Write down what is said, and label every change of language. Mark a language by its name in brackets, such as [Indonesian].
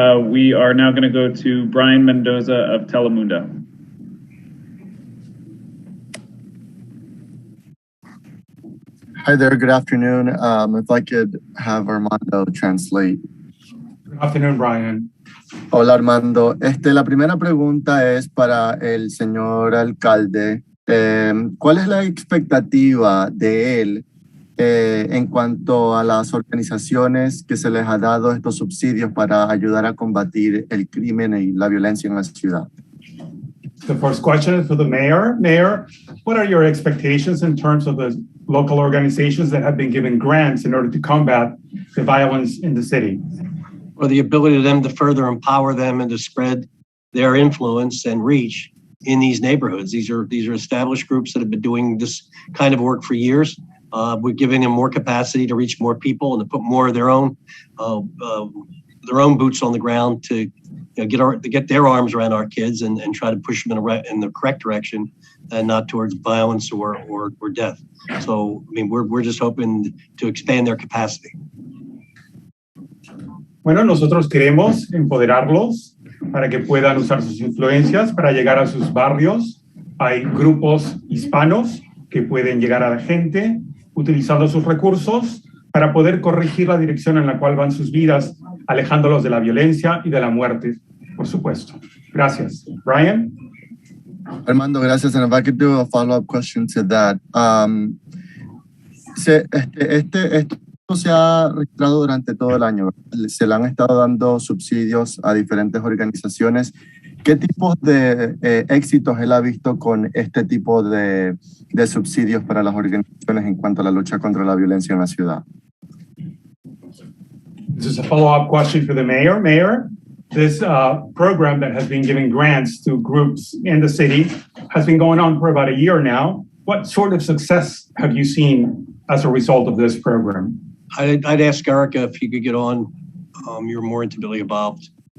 [English] We are now going to go to Brian Mendoza of Telemundo. Hi there, good afternoon. If I could have Armando translate. Good afternoon, Brian. [Spanish] Hola, Armando. La primera pregunta es para el señor alcalde. ¿Cuál es la expectativa de él en cuanto a las organizaciones que se les ha dado estos subsidios para ayudar a combatir el crimen y la violencia en la ciudad? [English] The first question is for the mayor. Mayor, what are your expectations in terms of the local organizations that have been given grants in order to combat the violence in the city? Or the ability of them to further empower them and to spread their influence and reach in these neighborhoods. These are established groups that have been doing this kind of work for years. We're giving them more capacity to reach more people and to put more of their own boots on the ground to get their arms around our kids and try to push them in the correct direction and not towards violence or death. So, I mean, we're just hoping to expand their capacity. [Spanish] Bueno, nosotros queremos empoderarlos para que puedan usar sus influencias para llegar a sus barrios. Hay grupos hispanos que pueden llegar a la gente utilizando sus recursos para poder corregir la dirección en la cual van sus vidas, alejándolos de la violencia y de la muerte, por supuesto. Gracias. Brian? Armando, gracias. [English] And if I could do a follow-up question to that. [Spanish] Esto se ha registrado durante todo el año. Se le han estado dando subsidios a diferentes organizaciones. ¿Qué tipos de éxitos él ha visto con este tipo de subsidios para las organizaciones en cuanto a la lucha contra la violencia en la ciudad? [English] This is a follow-up question for the mayor. Mayor, this program that has been giving grants to groups in the city has been going on for about a year now. What sort of success have you seen as a result of this program? I'd ask Erica if you could get on. You're more intimately involved.